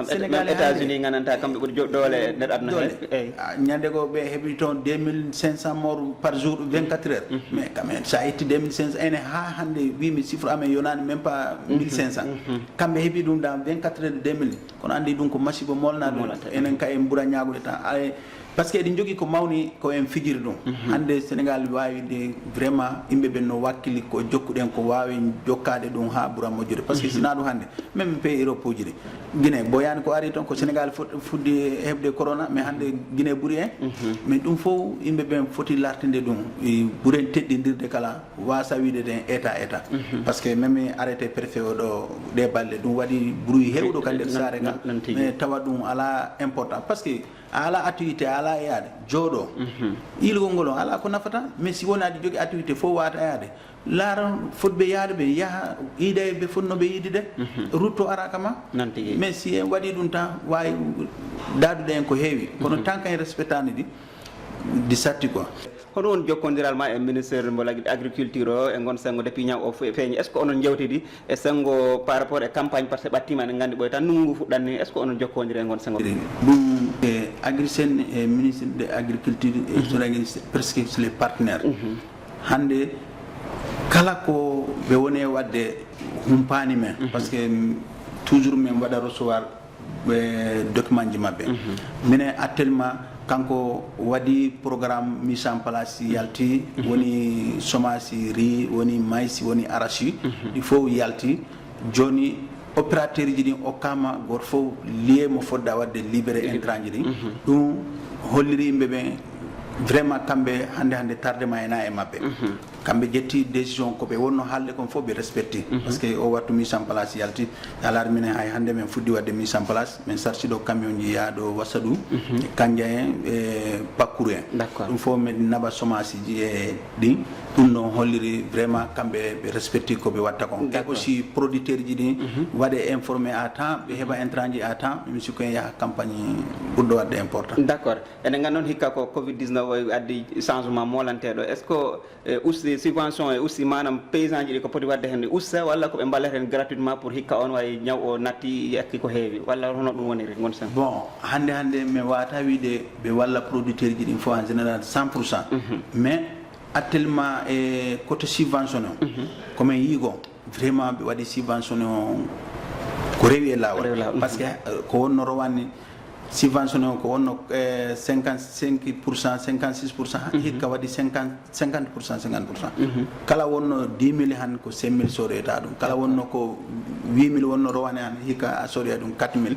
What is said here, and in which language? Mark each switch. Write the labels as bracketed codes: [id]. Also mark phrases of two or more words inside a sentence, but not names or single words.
[ff] sénégal états-unis gananta kamɓe ɓuuri doole nder aduna he ñande ko ɓe heeɓi toon 2500 [fr] morts par jour 24 heures mais quand même [ff] sa itti 2500 ene ha hande wimi chiffre amen yonani [fr] même pas [ff] 1500 kamɓe heeɓi ɗum [fr] dans 24 heures [ff] 2000 kono andi ɗum ko masiba molna ɗum enen ka en ɓuura ñagude tan par ce que eɗen jogui ko mawni ko en fijiri ɗum hande sénégal wawide vraiment yimɓe ɓen no wakkili ko jokkuɗen ko wawi jokkade ɗum ha ɓuura moƴƴude [fr] par ce que [ff] sina ɗum hande [fr] même pays Europe [ff] uji ɗi Guinée boyani ko ari toon ko sénégal fuɗɗi heɓde corona mais hande Guinée ɓuuri en mais ɗum fof yimɓe ɓen foti lartinde ɗum ɓuuren teɗɗidirde kala wasa wiide den [fr] état par ce que même arrêté préfet [ff] o ɗo ɗe balɗe ɗum waɗi bruit hewɗo ka nder saare ga mais tawa ɗum ala [fr] important par ce que [ff] ala activité ala yaade jooɗo ilgol ngol on ala ko nafata mais si woni aɗa jogui activité fof wata yaade laara fotɓe yaade ɓe yaaha yiida ɓe fonnoɓe yiide [fr] de route [ff] o araka ma mais si en waɗi ɗum tan wawi dadude en ko heewi kono [fr] tant qu'en [ff] respectani ɗi satti quoi hono won jokkodiral ma e ministére mbo agriculture o e gon sengo depuis ñaw o feeñi [fr] est ce que [ff] onon jewtidi e sengo [fr] par rapport [ff] e campagne par ce que ɓattima eɗen gandi ɓoy tan nungu fuɗɗanni [fr] est ce que [ff] onon jokkodiri e gon sengo ɗum e agrisen e [fr] ministre de agriculture [ff] e soɗagi [fr] presque les partenaires [ff] hande kala ko ɓe woni wadde humpani men [fr] par ce que toujours [ff] min waɗa [fr] recevoir document [ff] ji maɓɓe minen actuellement kanko waɗi [fr] programme mise en place [ff] yalti woni [fr] semence riz [ff] woni maïs woni arachide ɗi fof yalti joni opérateur ji ɗin okkama goto fof lié mo fodɗa wadde [fr] libéré intrant [ff] ji ɗin ɗum holliri yimɓe ɓen vraiment kamɓe hande tardement ena e maɓɓe kamɓe ƴetti décision koɓe wonno haalde kon fof ɓe [fr] respecté par ce que [ff] o wattu [fr] mise en place [ff] yalti alaari minen hay hande min fuɗɗi wadde [fr] mise en place [ff] min sarciɗo camion ji yaaɗo Wassadou e Kandja en e Bakkourou en ɗum fof min naɓa semence ji e ɗin ɗum ɗon holliri vraiment kamɓe ɓe respecté koɓe watta kon e [fr] aussi producteur [ff] ji ɗin waɗe [fr] informé à temps [ff] ɓe heɓa intrant ji [fr] à temps [ff] mi sikku en yaha campagne ɓurɗo wadde important [fr] d' accord [ff] enen gandon hikka ko covid 19 addi changement molanteɗo [fr] est ce que [ff] usti subvention e usti manam paysan ji ɗi ko poti wadde hen usta walla ko ɓe ballata hen [fr] gratuitement pour [ff] hikka on way ñaw o natti yakki ko heewi walla hono ɗum woniri gon sen bon hande mi wata wiide ɓe walla producteur ji ɗin fof [fr] en général 100% mais actuellement [ff] e [fr] côté subventionné [ff] komin yiigo vraiment ɓe waɗi subventionné o ko rewi e lawol [fr] par ce que [ff] ko wonno rowanni subventionné o ko wonno 55%, 56%, hikka waɗi 50%. Kala wonno 10 000 han ko 5 000 soreta ɗum kala wonno ko 8 000 wonno rowane han hikka a soroya ɗum 4 000